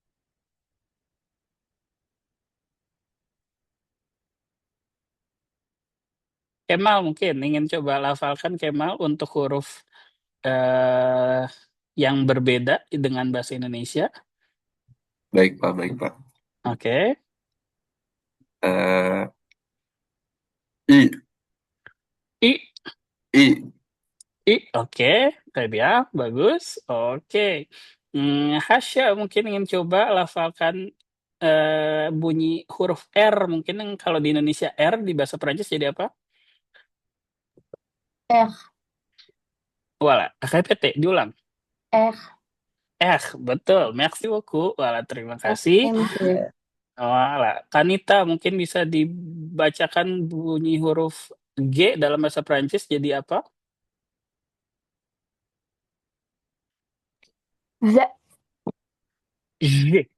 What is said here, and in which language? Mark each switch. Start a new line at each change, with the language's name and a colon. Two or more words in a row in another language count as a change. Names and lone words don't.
Indonesian: Kemal mungkin ingin coba lafalkan Kemal untuk huruf eh, yang berbeda dengan bahasa Indonesia. Baik, Pak. Baik, Pak. Oke. Eh, I, I, I, I, oke.
French: Très bien,
Indonesian: bagus. Oke. Hasya mungkin ingin coba lafalkan bunyi huruf R. Mungkin yang kalau di Indonesia R, di bahasa Perancis jadi apa? R, Wala, répétez, diulang. R, R, betul.
French: Merci beaucoup.
Indonesian: Wala, terima kasih. MG, Wala, Kanita mungkin bisa dibacakan bunyi huruf G dalam bahasa Prancis jadi apa? Z, J,